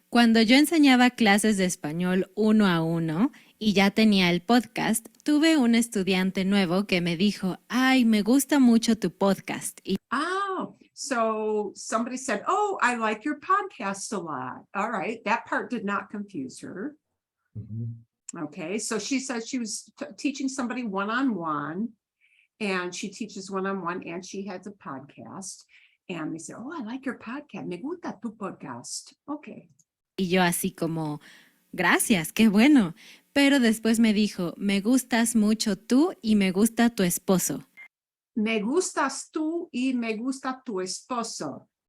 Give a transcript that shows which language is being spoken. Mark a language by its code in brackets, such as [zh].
[es] Cuando yo enseñaba clases de español 1-a-1 y ya tenía el podcast, tuve un estudiante nuevo que me dijo, ay, me gusta mucho tu podcast. [en] So somebody said, oh, I like your podcast a lot. All right, that part did not confuse her. Mm-hmm. Okay, so she said she was teaching somebody one-on-one, and she teaches one-on-one, and she has a podcast. And they said, oh, I like your podcast. [es] Me gusta tu podcast. Okay. Y yo así como, gracias, qué bueno. Pero después me dijo, me gustas mucho tú y me gusta tu esposo. Me gustas tú y me gusta tu esposo.